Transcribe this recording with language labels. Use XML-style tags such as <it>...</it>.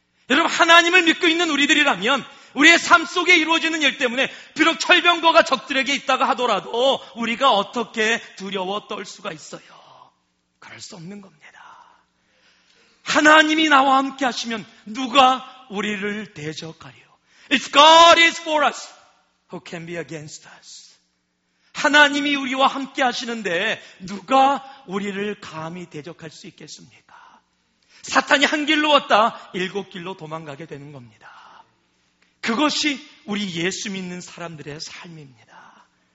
<ko>여러분, 하나님을 믿고 있는 우리들이라면 우리의 삶 속에 이루어지는 일 때문에 비록 철병거가 적들에게 있다가 하더라도 우리가 어떻게 두려워 떨 수가 있어요? 그럴 수 없는 겁니다. 하나님이 나와 함께 하시면 누가 우리를 대적하리요?</ko> <en>If God is for us, who can be against us?</en> <ko>하나님이 우리와 함께 하시는데 누가 우리를 감히 대적할 수 있겠습니까? 사탄이 한 길로 왔다 7길로 도망가게 되는 겁니다. 그것이 우리 예수 믿는 사람들의 삶입니다.</ko>